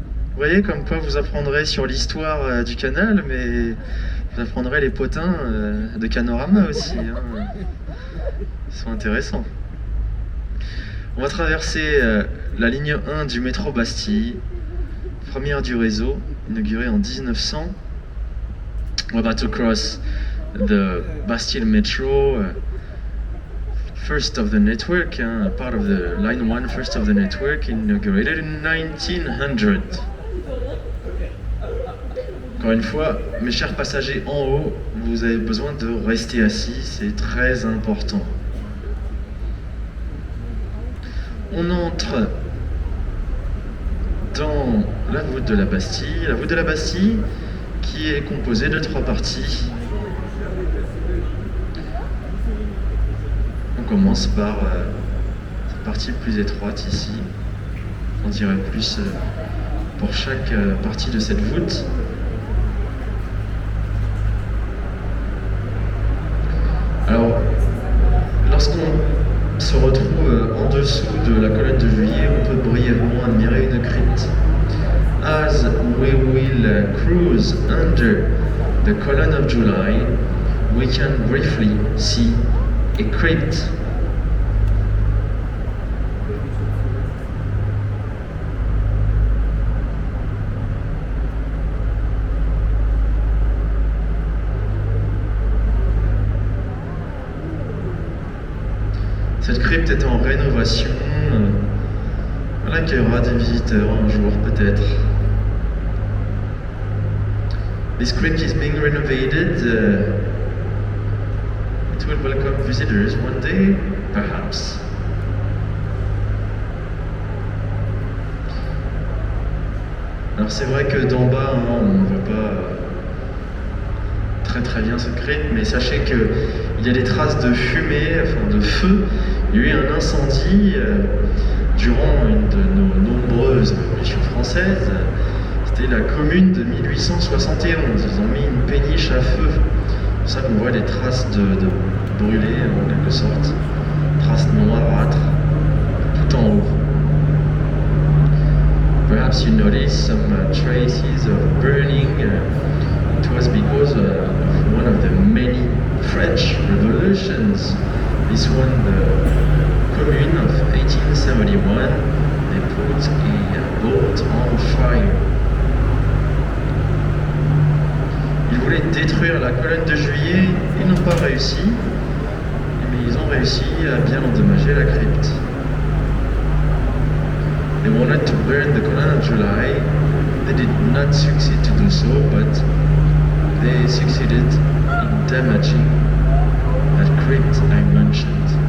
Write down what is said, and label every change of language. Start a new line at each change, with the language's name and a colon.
French: Vous voyez comme quoi vous apprendrez sur l'histoire du canal, mais vous apprendrez les potins de Canorama aussi, hein. Ils sont intéressants. On va traverser la ligne 1 du métro Bastille, première du réseau, inaugurée en 1900.
English: We're about to cross the Bastille Metro, first of the network, part of the line 1, first of the network, inaugurated in 1900.
French: Encore une fois, mes chers passagers en haut, vous avez besoin de rester assis, c'est très important. On entre dans la voûte de la Bastille. La voûte de la Bastille qui est composée de 3 parties. On commence par cette partie plus étroite ici. On dirait plus pour chaque partie de cette voûte. Alors, lorsqu'on se retrouve en dessous de la colonne de Juillet, on peut brièvement admirer une crypte.
English: As we will cruise under the column of July, we can briefly see a crypt.
French: Cette crypte est en rénovation. Elle accueillera des visiteurs un jour peut-être.
English: This crypt is being renovated. It will welcome visitors one day, perhaps.
French: Alors c'est vrai que d'en bas, on ne voit pas très bien cette crypte, mais sachez qu'il y a des traces de fumée, enfin de feu. Il y a eu un incendie durant une de nos nombreuses révolutions françaises. C'était la commune de 1871. Ils ont mis une péniche à feu. C'est pour ça qu'on voit des traces de brûlé en quelque sorte. Traces noirâtres tout en haut.
English: Perhaps you notice some traces of burning. It was because of one of the many French revolutions. This one, the Commune of 1871, they put a boat on fire.
French: Ils voulaient détruire la colonne de Juillet, ils n'ont pas réussi, mais ils ont réussi à bien endommager la crypte.
English: They wanted to burn the column of July. They did not succeed to do so, but they succeeded in damaging that crypt I mentioned.